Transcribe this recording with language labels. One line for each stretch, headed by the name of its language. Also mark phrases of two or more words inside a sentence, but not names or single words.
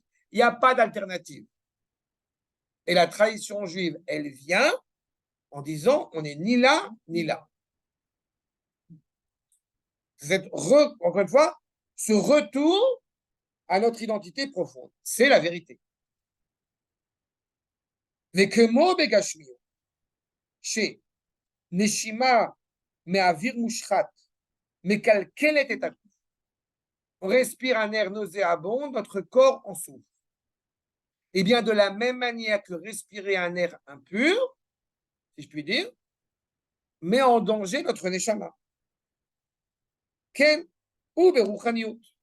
French: Il n'y a pas d'alternative. Et la tradition juive, elle vient en disant on n'est ni là ni là. Encore une fois, ce retour à notre identité profonde. C'est la vérité.
Hebrew: וכמו בגשמיות, שנשימה מאוויר מושחת מקלקלת את הגוף.
French: On respire un air nauséabond, notre corps en souffre. Et bien de la même manière que respirer un air impur, si je puis dire, met en danger notre neshama.
Hebrew: כן גם ברוחניות.